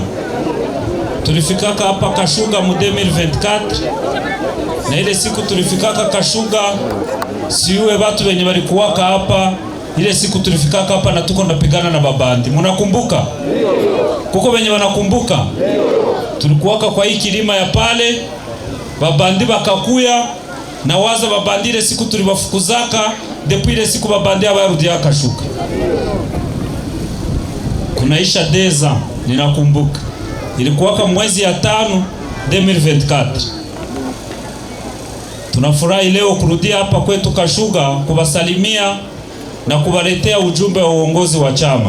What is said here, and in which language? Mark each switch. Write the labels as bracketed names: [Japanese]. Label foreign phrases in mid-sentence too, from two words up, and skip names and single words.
[Swahili] Tulifikaka hapa Kashuga mu 2024. Na ile siku tulifikaka Kashuga, siuwe watu wenye walikuwaka hapa. Ile siku tulifikaka hapa na tuko napigana na babandi. Mnakumbuka? Kuko wenye wanakumbuka? Tulikuwaka kwa hii kilima ya pale, babandi bakakuya na waza babandi ile siku tulibafukuzaka, depuis ile siku babandi abarudia Kashuga. Kunaisha 2 ans, ninakumbuka. Ilikuwaka mwezi ya 5 2024. Tunafurahi leo kurudia hapa kwetu Kashuga kuwasalimia na kuwaletea ujumbe wa uongozi wa chama.